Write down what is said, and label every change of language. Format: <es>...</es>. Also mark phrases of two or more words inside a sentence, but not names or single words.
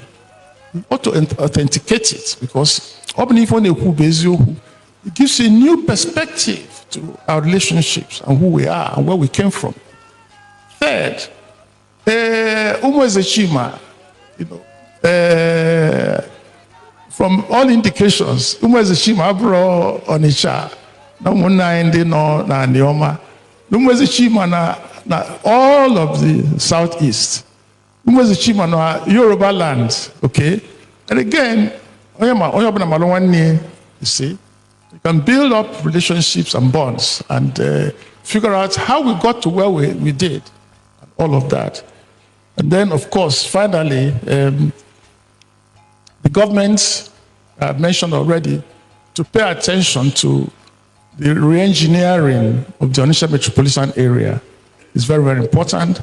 <en>We ought to authenticate it because it gives a new perspective to our relationships and who we are and where we came from. Third, Umo Ezechima, from all indications,</en> <ig>Umo Ezechima abro Onitsha, na muna ndi no na Nioma.</ig> <en>Umo Ezechima na all of the southeast. Umo Ezechima na Yoruba land, okay? And again, you see, you can build up relationships and bonds and figure out how we got to where we did, and all of that. And then, of course, finally, the government, I've mentioned already, to pay attention to the re-engineering of the Onitsha metropolitan area is very, very important.</en>